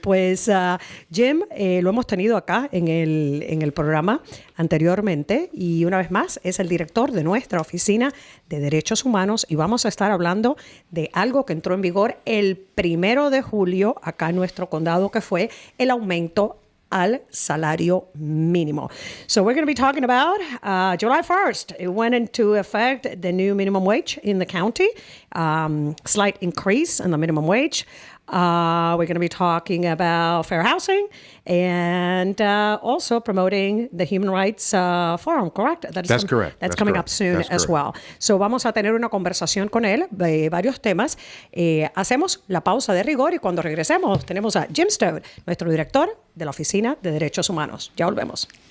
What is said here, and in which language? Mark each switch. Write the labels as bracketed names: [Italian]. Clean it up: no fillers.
[Spanish] Pues, Jim, lo hemos tenido acá en el programa anteriormente y una vez más es el director de nuestra Oficina de Derechos Humanos y vamos a estar hablando de algo que entró en vigor el 1 de julio acá en nuestro condado, que fue el aumento al salario mínimo. [English] So we're going to be talking about July 1st. It went into effect, the new minimum wage in the county, slight increase in the minimum wage. We're going to be talking about fair housing and also promoting the Human Rights Forum, correct? That's correct. That's coming up soon as well. [Spanish] So vamos a tener una conversación con él de varios temas. Hacemos la pausa de rigor y cuando regresemos tenemos a Jim Stowe, nuestro director de la Oficina de Derechos Humanos. Ya volvemos.